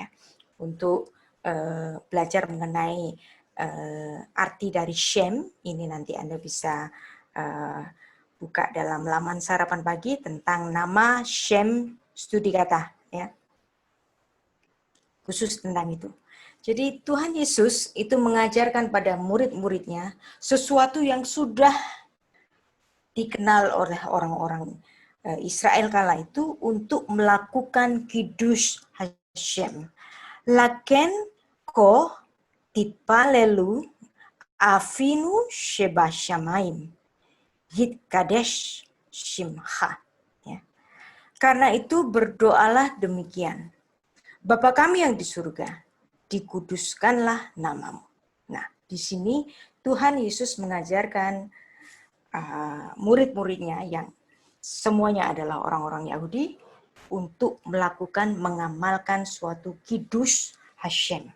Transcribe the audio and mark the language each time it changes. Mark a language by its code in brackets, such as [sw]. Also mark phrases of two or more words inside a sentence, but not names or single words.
[id] Untuk belajar mengenai arti dari Shem, ini nanti Anda bisa buka dalam laman sarapan pagi tentang nama Shem studi kata, ya. Khusus tentang itu. Jadi Tuhan Yesus itu mengajarkan pada murid-muridnya sesuatu yang sudah dikenal oleh orang-orang Israel kala itu untuk melakukan [he] קידוש השם. לכן כה תתפללו אבינו שבשמים יתקדש שמך. [id] Ya. Karena itu berdoalah demikian. Bapa kami yang di surga, dikuduskanlah namamu. Nah, di sini Tuhan Yesus mengajarkan murid-muridnya yang semuanya adalah orang-orang Yahudi untuk mengamalkan suatu [he] קידוש השם.